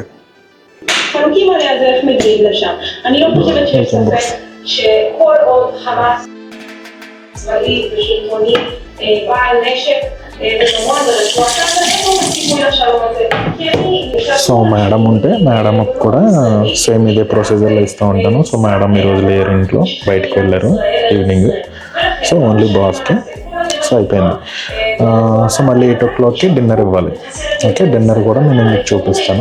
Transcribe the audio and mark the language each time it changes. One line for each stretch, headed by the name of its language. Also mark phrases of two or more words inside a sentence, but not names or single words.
Hebrew: חלוקים עליה זה איך מגיעים לשם. אני לא חושבת שיש ספק שכל עוד חמאס צבאי ושלטוני בעל נשק וממון ברצועת עזה, איפה הסיכוי לשלום הזה?
Telugu: సో మేడం ఉంటే మేడం కూడా సేమ్ ఇదే ప్రొసీజర్లో ఇస్తూ ఉంటాను. సో మేడం ఈరోజు లేరు, ఇంట్లో బయటకు వెళ్ళారు ఈవినింగ్. సో
English: only bossకి.
Telugu: సో అయిపోయింది. సో మళ్ళీ 8
English: o'clockకి dinner
Telugu: ఇవ్వాలి. ఓకే, డిన్నర్ కూడా నేను మీకు చూపిస్తాను.